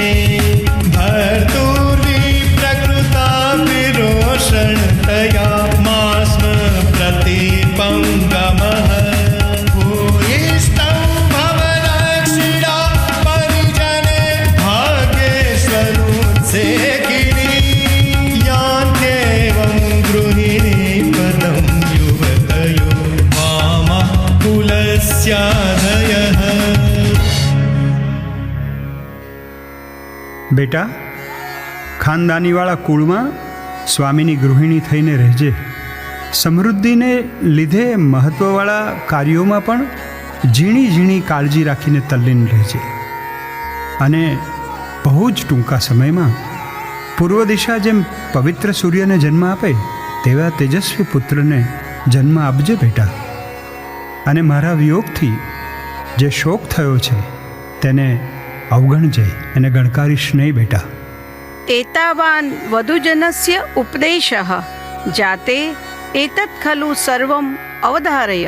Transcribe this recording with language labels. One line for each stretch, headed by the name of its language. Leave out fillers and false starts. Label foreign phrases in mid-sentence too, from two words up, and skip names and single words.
Sanskrit: भर्तुर्विप्रकृता विरोषणतया मास्म प्रतिपङ्गमः भूयिष्ठं भवदक्षिणा परिजने भाग्येश्वरोत्से यान्त्येवं गृहिणी पदं युवतयो मामः कुलस्याधयः.
Gujarati: બેટા, ખાનદાનીવાળા કુળમાં સ્વામીની ગૃહિણી થઈને રહેજે. સમૃદ્ધિને લીધે મહત્ત્વવાળા કાર્યોમાં પણ ઝીણી ઝીણી કાળજી રાખીને તલ્લીન રહેજે અને બહુ જ ટૂંકા સમયમાં પૂર્વ દિશા જેમ પવિત્ર સૂર્યને જન્મ આપે તેવા તેજસ્વી પુત્રને જન્મ આપજે બેટા. અને મારા વિયોગથી જે શોક થયો છે તેને અવગણજે અને ગણકારીશ નહીં બેટા.
Sanskrit: एतावान् वधूजनस्य उपदेशः जाते एतत् खलु सर्वम् अवधारय.